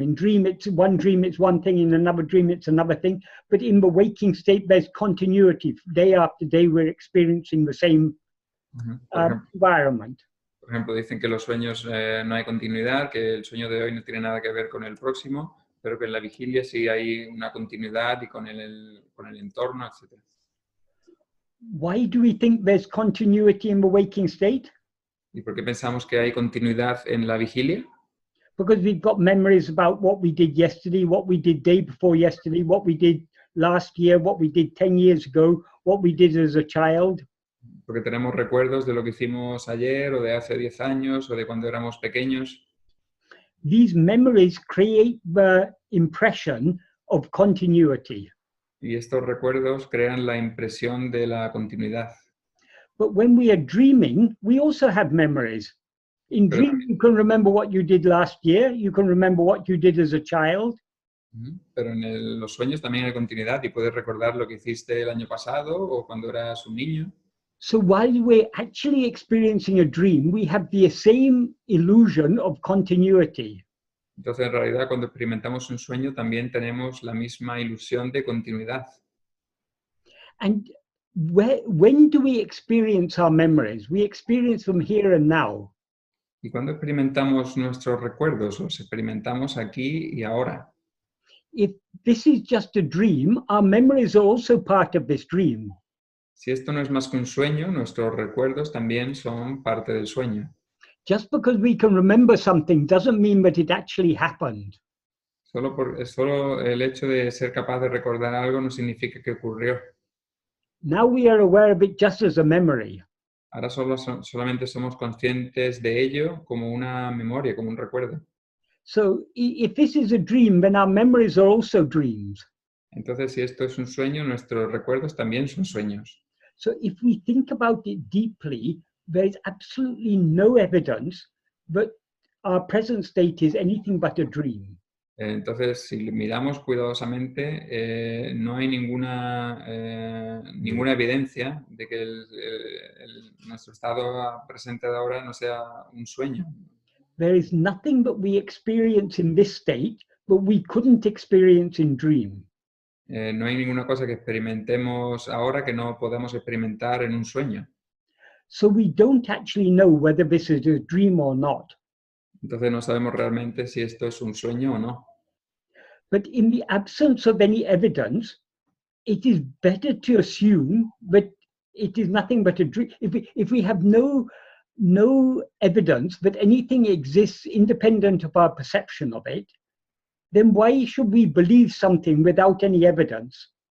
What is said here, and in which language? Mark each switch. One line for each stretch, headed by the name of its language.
English: In dream, it's one thing, in another dream, it's another thing. But in the waking state, there's continuity. Day after day, we're experiencing the same environment.
Spanish: Por ejemplo, dicen que los sueños no hay continuidad, que el sueño de hoy no tiene nada que ver con el próximo, pero que en la vigilia sí hay una continuidad y con el entorno, etc.
English: Why do we think there's continuity in the waking state?
Spanish: ¿Y por qué pensamos que hay continuidad en la vigilia?
English: Because we've got memories about what we did yesterday, what we did day before yesterday, what we did last year, what we did 10 years ago, what we did as a child.
Spanish: Porque tenemos recuerdos de lo que hicimos ayer o de hace 10 años o de cuando éramos pequeños.
English: These memories create the impression of continuity.
Spanish: Y estos recuerdos crean la impresión de la continuidad.
English: But when we are dreaming, we also have memories. In dream, you can remember what you did last year. You can remember what you did as a child.
Spanish: Pero en los sueños también hay continuidad y puedes recordar lo que hiciste el año pasado o cuando eras un niño.
English: So while we're actually experiencing a dream, we have the same illusion of continuity.
Spanish: Entonces, en realidad, cuando experimentamos un sueño, también tenemos la misma ilusión de continuidad.
English: And when do we experience our memories? We experience them here and now.
Spanish: ¿Y cuando experimentamos nuestros recuerdos? Los experimentamos aquí y ahora.
English: If this is just a dream, our memories are also part of this dream.
Spanish: Si esto no es más que un sueño, nuestros recuerdos también son parte del sueño.
English: Just because we can remember something doesn't mean that it actually happened.
Spanish: Solo el hecho de ser capaz de recordar algo no significa que ocurrió.
English: Now we are aware of it just as a memory.
Spanish: Ahora solamente somos conscientes de ello como una memoria, como un recuerdo.
English: So if this is a dream, then our memories are also dreams.
Spanish: Entonces, si esto es un sueño, nuestros recuerdos también son sueños.
English: So if we think about it deeply, there is absolutely no evidence that our present state is anything but a dream.
Spanish: Entonces, si miramos cuidadosamente, no hay ninguna evidencia de que nuestro estado presente de ahora no sea un sueño.
English: There is nothing that we experience in this state that we couldn't experience in dream.
Spanish: No hay ninguna cosa que experimentemos ahora que no podamos experimentar en un sueño.
English: So we don't actually know whether this is a dream or not.
Spanish: Entonces no sabemos realmente si esto es un sueño o no.
English: But in the absence of any evidence, it is better to assume that it is nothing but a dream. If we have no evidence that anything exists independent of our perception of it, then why should we believe something without any evidence?